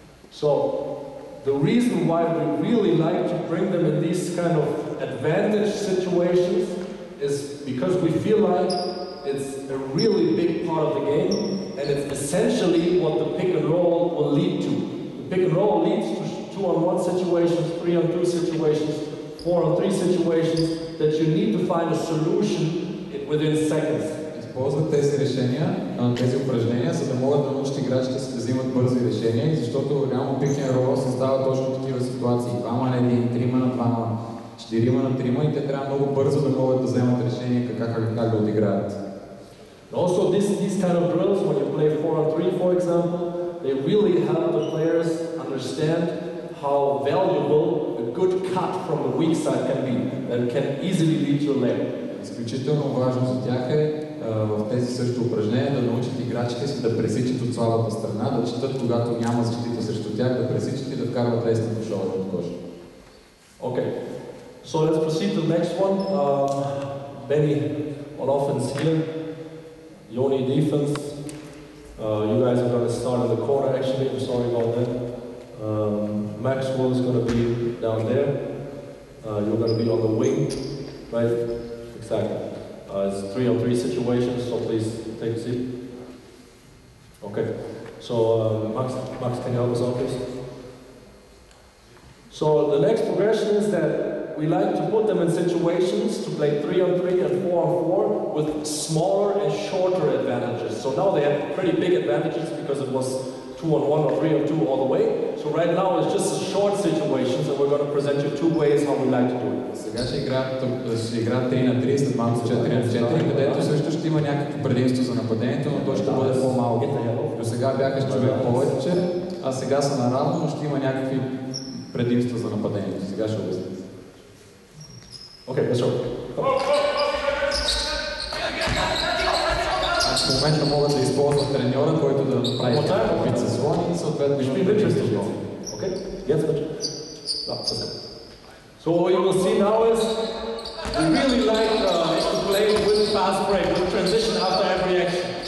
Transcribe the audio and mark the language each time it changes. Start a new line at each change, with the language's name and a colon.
English: So the reason why we really like to bring them in these kind of advantage situations is because we feel like it's a really big part of the game, and it's essentially what the pick and roll will lead to. The pick and roll leads to 2-on-1 situations, 3-on-2 situations, 4-on-3 situations, that you need to find a solution within seconds.
Bulgarian: Използват тези решения, тези упражнения, за да могат да научат играчите си да взимат бързи решения, защото реално пик-н рол създава точно такива ситуации. 2 на 1, 3 на 2, 4 на 3 и те трябва много бързо да могат да вземат решение как да отиграят.
English: Also these kind of drills, when you play 4-on-3 for example, they really help the players understand how valuable a good cut from the weak side can be, that can easily lead to a layup.
Bulgarian: Изключително важно за тях е в тези също упражнения да научат играчите си да пресичат от слабата страна, да четат когато няма защита срещу тях, да пресичат и да вкарват лесни кошове от коша.
English: Okay, so let's proceed to the next one. Benny on offense here, Yoni defense. You guys are going to start in the corner actually, I'm sorry about that. Maxwell is going to be down there. You're going to be on the wing, right? Exactly. It's 3-on-3 situations, so please take a seat. Okay. So Max, can you help us out, please? So the next progression is that we like to put them in situations to play 3-on-3 and 4-on-4 with smaller and shorter advantages. So now they have pretty big advantages because it was 2-on-1 or 3-on-2 all the way. So right now it's just a short situations, and we're going to present you 2 ways how we like to do it.
Bulgarian: Сега ще играят 3 на 3, след малко 4 на 4, където също ще има някакво предимство за нападението, но то ще бъде по-малко. До сега бяха с човек повече, а сега са наравно, но ще има някакви предимства за нападението. Сега ще обясня.
English: Okay, let's go.
Bulgarian: В момента могат да използват треньора, който да направи вид сезон и съответно ще бъде интересно.
English: Okay? Yes, but so what you will see now is we really like to play with fast break, with transition after every action.